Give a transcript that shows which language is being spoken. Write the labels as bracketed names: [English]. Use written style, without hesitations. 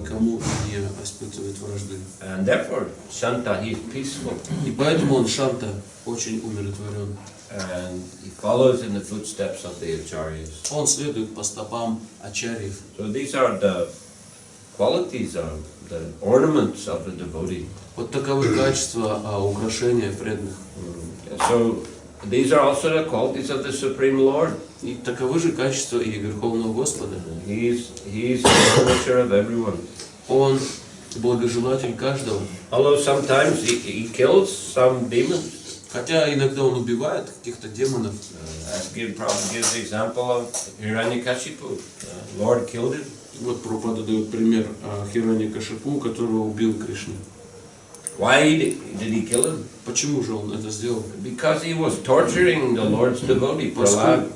[Russian] Никому не испытывает вражды. [English] And therefore, Shanta, he is peaceful. [Russian] И поэтому он Шанта очень умиротворен. [English] And he follows in the footsteps of the acharyas. [Russian] Он следует по стопам ачарьев. [English] So these are the qualities of the ornaments of the devotee. [Russian] Вот таковы качества украшения преданных. [English] So these are also the qualities of the Supreme Lord. [Russian] И таковы же качества и Верховного Господа. [English] He is the well-wisher of everyone. [Russian] Он благожелатель каждого. [English] Although sometimes he kills some demons. [Russian] Хотя иногда он убивает каких-то демонов. [English] Prabhupada gives the example of Hiranyakashipu. Lord killed him. [Russian] Вот Прабхупада дает пример Хираньякашипу, которого убил Кришна. [English] Why did he kill him? [Russian] Почему же он это сделал? [English] Because he was torturing the Lord's devotee, Prahlad.